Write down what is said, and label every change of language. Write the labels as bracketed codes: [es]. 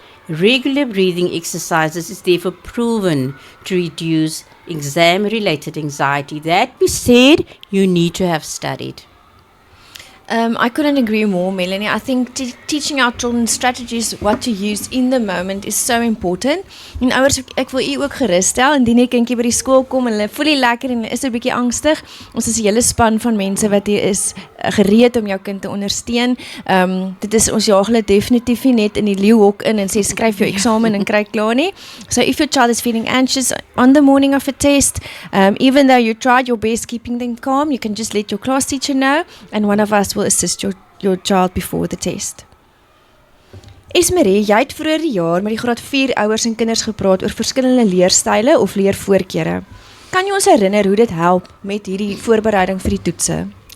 [en] Regular breathing exercises is therefore proven to reduce exam-related anxiety. That being said, you need to have studied. I couldn't agree more, Melanie. I think teaching our children strategies, what to use in the moment is so important. [af] En ouers, ek wil u ook gerus stel, indien 'n kindjie by die skool kom en hulle voel nie lekker en is 'n bietjie angstig, ons is 'n hele span van mense wat hier is gereed om jou kind te ondersteun. Dit is ons jaag hulle definitief nie net in die leeuhok in en sê skryf jou eksamen en kry klaar nie. [en] So if your child is feeling anxious on the morning of a test, even though you tried your best keeping them calm, you can just let your class teacher know and one of us will assist your child before the test. [af] Esmarie, jy het vroeër die jaar met die graad 4 ouers en kinders gepraat oor verskillende leerstyle of leervoorkeure. Kan jy ons herinner hoe dit help met hierdie voorbereiding vir die toetse?